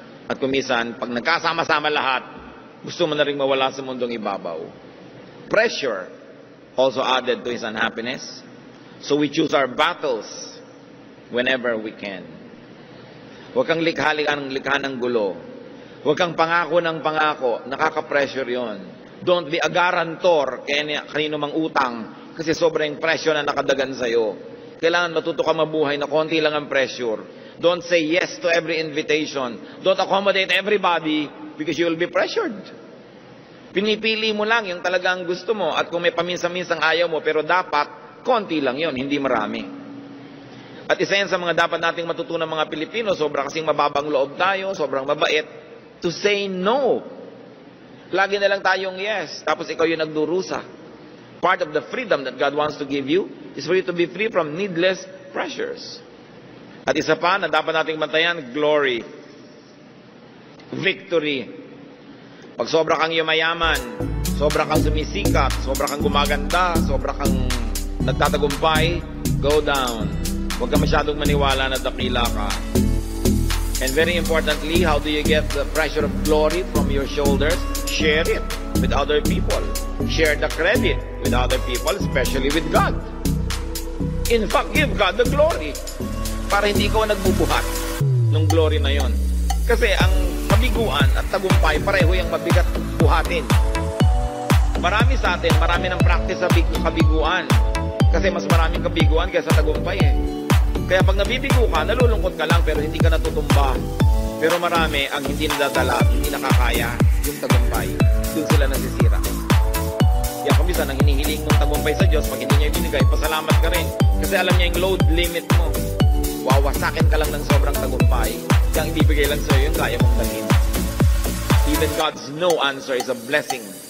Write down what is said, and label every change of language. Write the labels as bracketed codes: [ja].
[tl] At kumisan, pag nagkasama-sama lahat, gusto mo na rin mawala sa mundong ibabaw. [en] Pressure also added to his unhappiness. So we choose our battles whenever we can. [tl] Huwag kang likha ng gulo. Huwag kang pangako ng pangako. Nakaka-pressure yon. [en] Don't be a guarantor [tl] kanino mang utang kasi sobrang pressure na nakadagan sa'yo. Kailangan matuto ka mabuhay na konti lang ang pressure. [en] Don't say yes to every invitation. Don't accommodate everybody because you will be pressured. [tl] Pinipili mo lang yung talagang gusto mo at kung may paminsan-minsang ayaw mo pero dapat, konti lang yon, hindi marami. At isa yan sa mga dapat nating matutunan mga Pilipino, sobrang kasing mababang loob tayo, sobrang mabait, [en] to say no. [tl] Lagi na lang tayong yes, tapos ikaw yung nagdurusa. [en] Part of the freedom that God wants to give you is for you to be free from needless pressures. [tl] At isa pa na dapat nating bantayan, glory. Victory. Pag sobra kang yumayaman, sobra kang sumisikat, sobra kang gumaganda, sobra kang nagtatagumpay, [en] go down. [tl] Huwag ka masyadong maniwala na dakila ka. [en] And very importantly, how do you get the pressure of glory from your shoulders? Share it with other people. Share the credit with other people, especially with God. In fact, give God the glory. [tl] Para hindi ikaw nagbubuhat ng glory na yon. Kasi ang kabiguan at tagumpay, pareho yung mabigat buhatin. Marami sa atin, marami ng practice sa kabiguan. Kasi mas maraming kabiguan kaysa tagumpay eh. Kaya pag nabibigo ka, nalulungkot ka lang pero hindi ka natutumba. Pero marami ang hindi nadadala, hindi nakakaya yung tagumpay. Doon sila nasisira. Kaya kung minsan, ang hinihiling mong tagumpay sa Diyos, pag hindi niya ibinigay, pasalamat ka rin. Kasi alam niya yung load limit mo. Wawasakin ka lang ng sobrang tagumpay. Kaya ang ibibigay lang sa'yo yung kaya mong dalhin. [en] Even God's no answer is a blessing.